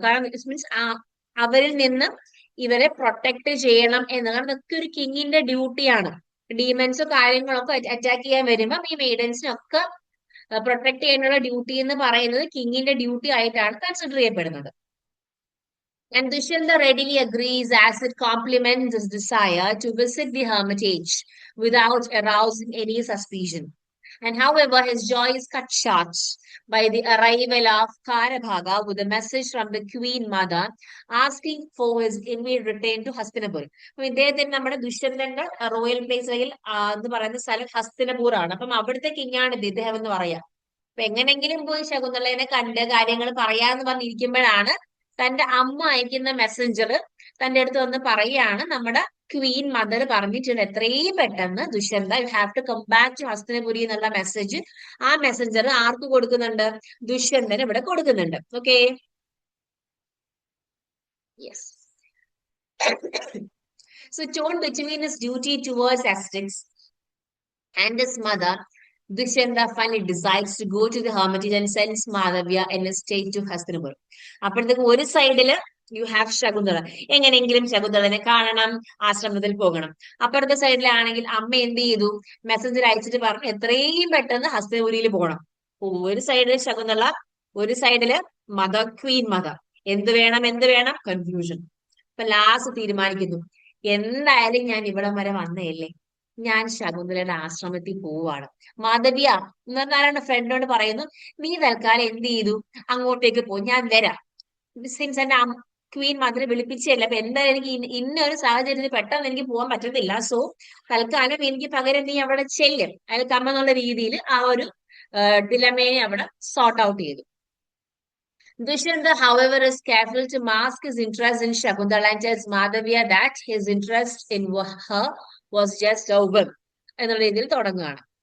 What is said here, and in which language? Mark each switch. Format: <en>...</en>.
<ml>കാരണം</ml> <en>it means</en> <ml>അവരിൽ നിന്ന് ഇവരെ പ്രൊട്ടക്ട് ചെയ്യണം എന്ന്. കാരണം ഇതൊക്കെ ഒരു കിങ്ങിന്റെ ഡ്യൂട്ടിയാണ്. ഡീമൻസോ കാര്യങ്ങളൊക്കെ അറ്റാക്ക് ചെയ്യാൻ വരുമ്പം ഈ മെയ്ഡൻസിനൊക്കെ പ്രൊട്ടക്ട് ചെയ്യാനുള്ള ഡ്യൂട്ടി എന്ന് പറയുന്നത് കിങ്ങിന്റെ ഡ്യൂട്ടി ആയിട്ടാണ് കൺസിഡർ ചെയ്യപ്പെടുന്നത്.</ml> <en>And Dushyanta readily agrees as it complements his desire to visit the hermitage without arousing any suspicion. And however, his joy is cut short by the arrival of Karabhaga with a message from the Queen Mother asking for his immediate return to Hastinapur.</en> <ml>അപ്പൊ ഇദ്ദേഹത്തിന് നമ്മുടെ ദുഷ്യന്തന്റെ royal place അല്ലെങ്കിൽ എന്ന് പറയുന്ന സ്ഥലം ഹസ്തിനപൂർ ആണ്. അപ്പം അവിടുത്തെ കിങ്ങാണ് ഇദ്ദേഹം എന്ന് പറയാം. അപ്പൊ എങ്ങനെങ്കിലും പോയി ശകുന്തളേനെ കണ്ട് കാര്യങ്ങൾ പറയാന്ന് പറഞ്ഞിരിക്കുമ്പോഴാണ് തന്റെ അമ്മ അയക്കുന്ന മെസ്സഞ്ചർ തന്റെ അടുത്ത് വന്ന് പറയുകയാണ്, നമ്മുടെ ക്വീൻ മദർ പറഞ്ഞിട്ടുണ്ട് എത്രയും പെട്ടെന്ന് Dushyanta</ml> <en>you have to come back to</en> <ml>Hastinapuri എന്നുള്ള മെസ്സേജ് ആ മെസ്സഞ്ചർ ആർക്ക് കൊടുക്കുന്നുണ്ട്, ദുഷ്യന്തന് ഇവിടെ കൊടുക്കുന്നുണ്ട്. Okay, yes.</ml> <en>So torn between his duty towards Essex and his mother, Dushyanta finally decides to go to the hermitage and sends Madhavya in a state to Hastinapur.</en> <ml>അപ്പോഴത്തേക്ക് ഒരു സൈഡില് you have Shakuntala, എങ്ങനെയെങ്കിലും ശകുന്തളനെ കാണണം, ആശ്രമത്തിൽ പോകണം. അപ്പുറത്തെ സൈഡിലാണെങ്കിൽ അമ്മ എന്ത് ചെയ്തു, മെസ്സഞ്ചർ അയച്ചിട്ട് പറഞ്ഞു എത്രയും പെട്ടെന്ന് ഹസ്തിനപുരിയിൽ പോകണം. ഒരു സൈഡില് ശകുന്തള, ഒരു സൈഡില് മദർ, ക്വീൻ മദർ. എന്ത് വേണം കൺഫ്യൂഷൻ. അപ്പൊ ലാസ്റ്റ് തീരുമാനിക്കുന്നു, എന്തായാലും ഞാൻ ഇവിടം വരെ വന്നതല്ലേ, ഞാൻ ശകുന്തലയുടെ ആശ്രമത്തിൽ പോവാണ്. മാധവിയ എന്ന് പറഞ്ഞാലാണ് ഫ്രണ്ടിനോട് പറയുന്നു, നീ തൽക്കാലം എന്ത് ചെയ്തു, അങ്ങോട്ടേക്ക് പോ, ഞാൻ വരാം. സിൻസ് എന്റെ ക്വീൻ മദർ വിളിപ്പിച്ചല്ല, അപ്പൊ എന്തായാലും എനിക്ക് ഇന്ന ഒരു സാഹചര്യത്തിൽ പെട്ടെന്ന് എനിക്ക് പോകാൻ പറ്റത്തില്ല. സോ തൽക്കാലം എനിക്ക് പകരം നീ അവിടെ ചെല്ലും, അതിൽ കമ്മെന്നുള്ള രീതിയിൽ ആ ഒരു ഡിലമയെ അവിടെ സോർട്ട് ഔട്ട് ചെയ്തു.</ml> <en>Dushanta, however, is careful to mask his interest in Shakuntala and tells Madhavya that his interest in her was just a whim</en> <ml>എന്നുള്ള രീതിയിൽ തുടങ്ങുകയാണ്.</ml>